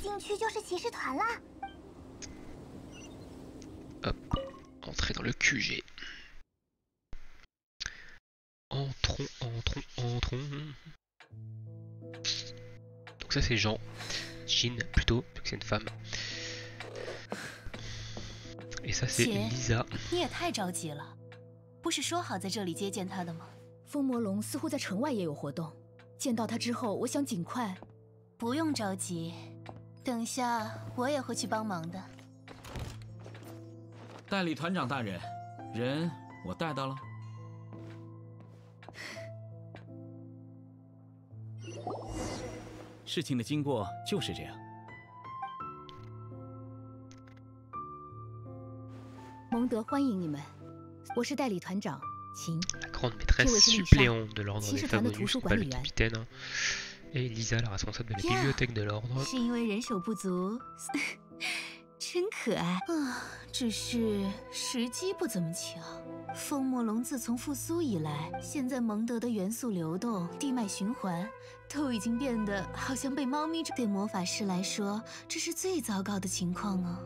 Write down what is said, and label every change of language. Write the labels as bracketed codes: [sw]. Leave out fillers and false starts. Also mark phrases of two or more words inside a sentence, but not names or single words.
[fr] Hop, entrer dans le QG. Entrons. Donc ça c'est Jean. Jean plutôt, vu que c'est une femme. Et ça c'est Lisa. [zh] 你也太着急了，不是说好在这里接见他的吗？风魔龙似乎在城外也有活动，见到他之后，我想尽快。不用着急，等下我也会去帮忙的。代理团长大人，人我带到了。事情的经过就是这样。蒙德欢迎你们，我是代理团长秦。 [fr] La grande maîtresse suppléante de l'ordre des Favonius, pas le capitaine. Et Lisa, la responsable de la bibliothèque de l'ordre. [zh] 是因为人手不足，真可爱啊！只是时机不怎么巧。风魔龙自从复苏以来，现在蒙德的元素流动、地脉循环都已经变得好像被猫咪。对魔法师来说，这是最糟糕的情况啊！